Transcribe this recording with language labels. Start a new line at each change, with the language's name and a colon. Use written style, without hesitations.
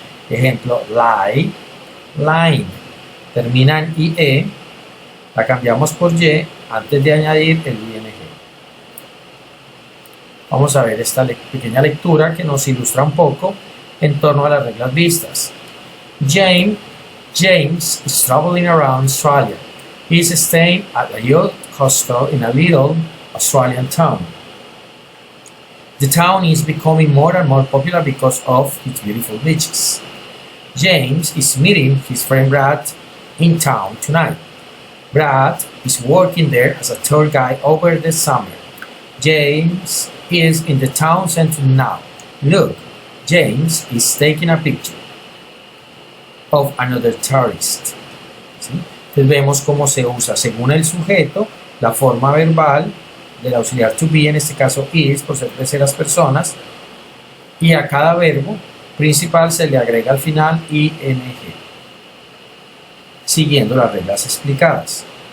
Spanish: Ejemplo, lie, line. Termina en IE, la cambiamos por Y antes de añadir el ING. Vamos a ver esta pequeña lectura que nos ilustra un poco en torno a las reglas vistas.
English: James is traveling around Australia. He is staying at a youth hostel in a little Australian town. The town is becoming more and more popular because of its beautiful beaches. James is meeting his friend Brad in town tonight. Brad is working there as a tour guide over the summer. James is in the town center now. Look, James is taking a picture of another tourist.
Spanish: ¿Sí? Entonces vemos cómo se usa según el sujeto la forma verbal del auxiliar to be, en este caso is, por ser terceras personas, y a cada verbo principal se le agrega al final ing, siguiendo las reglas explicadas.